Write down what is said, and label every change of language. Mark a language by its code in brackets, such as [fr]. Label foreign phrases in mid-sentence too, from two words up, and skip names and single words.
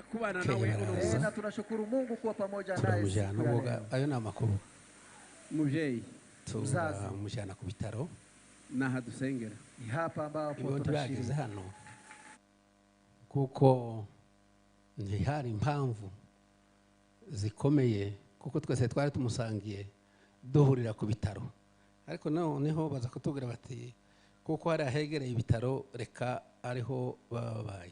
[rw] kubana nawe [sw] na tunashukuru Mungu kuwa pamoja naye siku ya leo. [rw] Ayo ni amakuru muvyeyi turamujyana ku bitaro naha dusengera [sw] hapa ambapo [rw] tunashiriza hano kuko ntihari impamvu zikomeye kuko twese twari tumusangiye duhurira ku bitaro, ariko noneho baza kutubwira bati kuko hari ahegereye ibitaro reka ariho babaye.